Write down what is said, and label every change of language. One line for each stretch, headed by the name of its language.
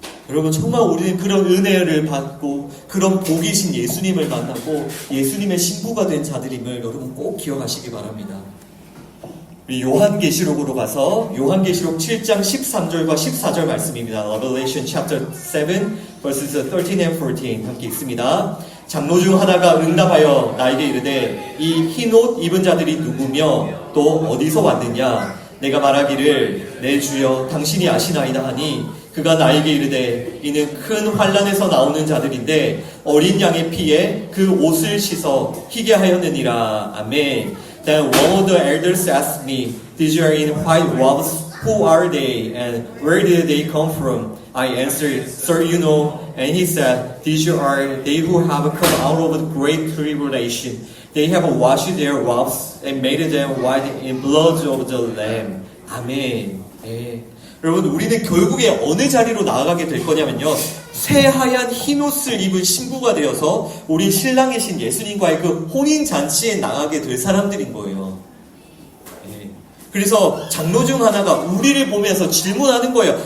Korean: 여러분, 정말 우리는 그런 은혜를 받고 그런 복이신 예수님을 만나고 예수님의 신부가 된 자들임을 여러분 꼭 기억하시기 바랍니다. 우리 요한계시록으로 가서 요한계시록 7장 13절과 14절 말씀입니다.
English: Revelation chapter 7 verses 13 and 14
Korean: 함께 읽습니다. 장로 중 하나가 응답하여 나에게 이르되 이 흰 옷 입은 자들이 누구며 또 어디서 왔느냐? 내가 말하기를 내 주여 당신이 아시나이다 하니 그가 나에게 이르되 이는 큰 환난에서 나오는 자들인데 어린 양의 피에 그 옷을 씻어 희게 하였느니라. 아멘.
English: Then one of the elders asked me, These are in white robes, who are they and where did they come from? I answered, Sir, you know. And he said, These are they who have come out of the great tribulation. They have washed their robes and made them white in blood of the Lamb.
Korean: 아멘. 네. 여러분, 우리는 결국에 어느 자리로 나아가게 될 거냐면요, 새하얀 흰옷을 입은 신부가 되어서 우리 신랑이신 예수님과의 그 혼인잔치에 나가게 될 사람들인 거예요. 네. 그래서 장로 중 하나가 우리를 보면서 질문하는 거예요.